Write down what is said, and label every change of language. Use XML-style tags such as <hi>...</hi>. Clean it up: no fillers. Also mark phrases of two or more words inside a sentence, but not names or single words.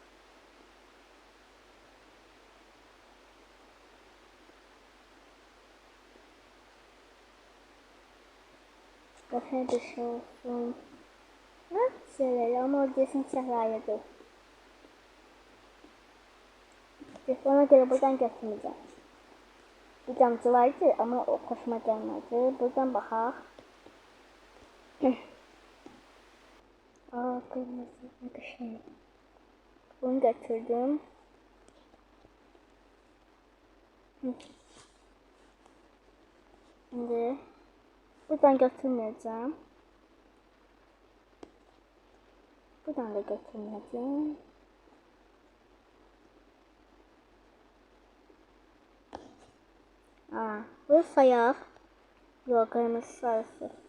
<az>Qəşəng bir şey olsun. Nə şeylər, amma o desin Səhrayıdır. Ona görə buradan götürməyəcəm.</az> <tr>Bir damcı vardı ama o hoşuma gelmedi.</tr> <az>Buradan baxaq. Kırmızı ne qəşəng. Bunu götürdüm. Şimdi buradan götürməyəcəm. Buradan da götürməyəcəm. Bu sayaq. Yox, qırmızı sarısı.</az>